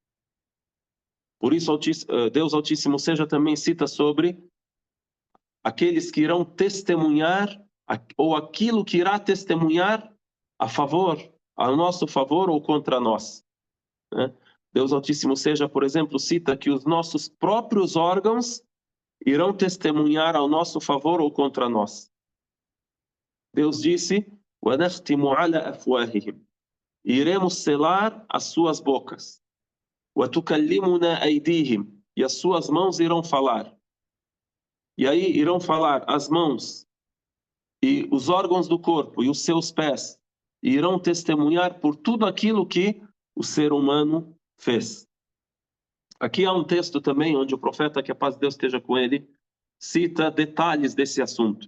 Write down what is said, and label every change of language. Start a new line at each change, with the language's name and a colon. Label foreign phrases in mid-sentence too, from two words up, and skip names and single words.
Portuguese: Por isso, Deus Altíssimo seja também cita sobre aqueles que irão testemunhar, ou aquilo que irá testemunhar a favor, a nosso favor ou contra nós. Né? Deus Altíssimo seja, por exemplo, cita que os nossos próprios órgãos irão testemunhar ao nosso favor ou contra nós. Deus disse:
Arabic: وَنَخْتِمُ عَلَى أَفْوَاهِهِمْ.
Portuguese: Iremos selar as suas bocas.
Arabic: وَتُكَلِّمُنَا أَيْدِيهِمْ.
Portuguese: E as suas mãos irão falar. E aí irão falar as mãos e os órgãos do corpo e os seus pés, e irão testemunhar por tudo aquilo que o ser humano fez. Aqui há um texto também onde o profeta, que a paz de Deus esteja com ele, cita detalhes desse assunto.